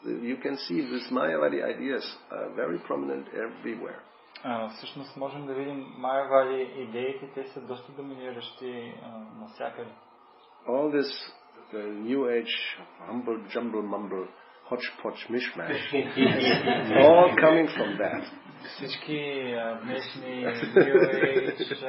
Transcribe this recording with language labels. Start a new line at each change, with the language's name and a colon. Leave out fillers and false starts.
English: You can see this Mayavadi ideas are very prominent everywhere.
Bulgarian: Всъщност можем да видим Майявади идеите, те са доста доминиращи навсякъде.
English: All this the new age humble jumble mumble hodgepodge mishmash all coming from that.
Bulgarian: Всички днешни new age